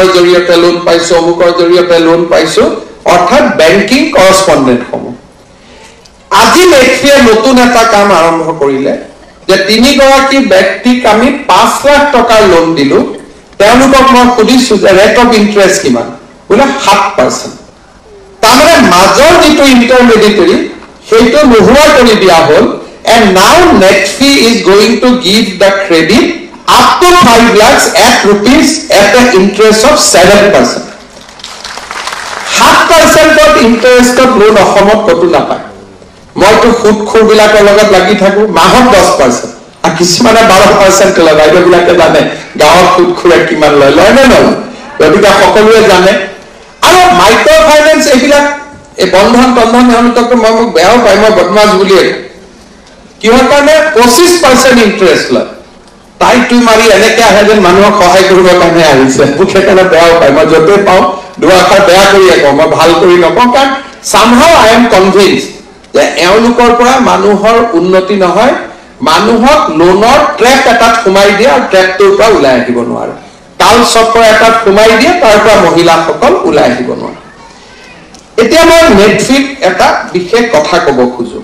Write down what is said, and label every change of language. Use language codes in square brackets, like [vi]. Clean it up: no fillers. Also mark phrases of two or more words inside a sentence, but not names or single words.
[as] জৰিয়তে লোন পাইছো অমুকৰ জৰিয়তে লোন পাইছো অৰ্থাৎ [en] banking correspondent [as] সমূহ আজি নেটফিয়ে নতুন এটা কাম আৰম্ভ কৰিলে যে 3 গৰাকী ব্যক্তিক আমি 5 লাখ টকাৰ লোন দিলো তেওঁলোকক মই সুধিছো যে [en] rate of interest [as] কিমান বোলে 7% তাৰমানে মাজৰ যিটো ইন্টাৰমিডিয়েটৰী সেইটো নোহোৱা কৰি দিয়া হ'ল [en] and now Netfi is going to give the credit up to 5 lakhs at rupees at an interest of 7%. 7% of interest of loan [as] অসমত কতো নাপায় মইতো সুদখোৰ বিলাকৰ লগত লাগি থাকো মাহত 10% আৰু কিছুমানে 12% লয় বাইদেউবিলাকে জানে গাঁৱত সুদখোৰে কিমান লয় নে নলয় গতিকে সকলোৱে জানে আৰু [en] micro finance [as] এইবিলাক এই বন্ধন তেওঁলোকক মই মোক বেয়াও পায় মই বদমাছ বুলিয়ে কিহৰ কাৰণে 25% ইন্টাৰেষ্ট লয় টাইটো মাৰি এনেকৈ আহে যেন মানুহক সহায় কৰিবৰ কাৰণে আহিছে মোক সেইকাৰণে বেয়াও পায় মই য'তে পাওঁ দুআষাৰ বেয়া কৰিয়ে কওঁ মই ভাল কৰি নকওঁ কাৰণ [en] somehow I am convinced [as] যে এওঁলোকৰ পৰা মানুহৰ উন্নতি নহয়, মানুহক লোনৰ ট্ৰেপ এটাত সোমাই দিয়ে আৰু ট্ৰেপটোৰ পৰা ওলাই আহিব নোৱাৰে, কাল চক্ৰ এটাত সোমাই দিয়ে, তাৰ পৰা মহিলাসকল ওলাই আহিব নোৱাৰে। এতিয়া মই নেটফ্লিক এটা বিশেষ কথা ক'ব খোজো।